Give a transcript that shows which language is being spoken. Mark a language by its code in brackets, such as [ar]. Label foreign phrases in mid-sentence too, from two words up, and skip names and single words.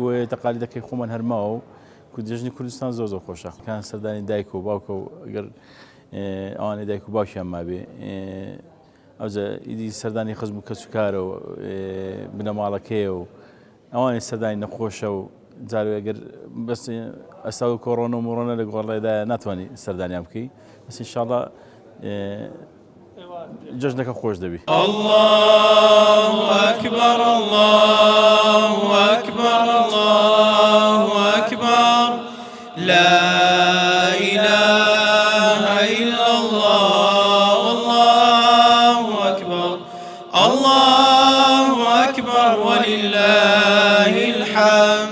[ckb] تەقالیدەکەی خۆمان هەرماوە و جەژنی کوردستان زۆر زۆر خۆشە کان سەردانی دایک و باوکە و ئەگەر ئەوانەی دایک و باوکیان مابێ ئەوجا ئیدی سەردانی خزم و کەس و کارە و بنەماڵەکەیە و ئەوانەی سەردانی نەخۆشە و جارێ ئەگەر بەس ئەستا و کۆڕۆنە و مڕۆنە لە گۆڕێدایە ناتوانانی سەردانیان بکەی بەس ئینشاءڵڵا جەژنەکە خۆش دەبی. [ar] الله أكبر الله أكبر الله أكبر لا إله إلا الله والله أكبر الله أكبر ولله الحمد.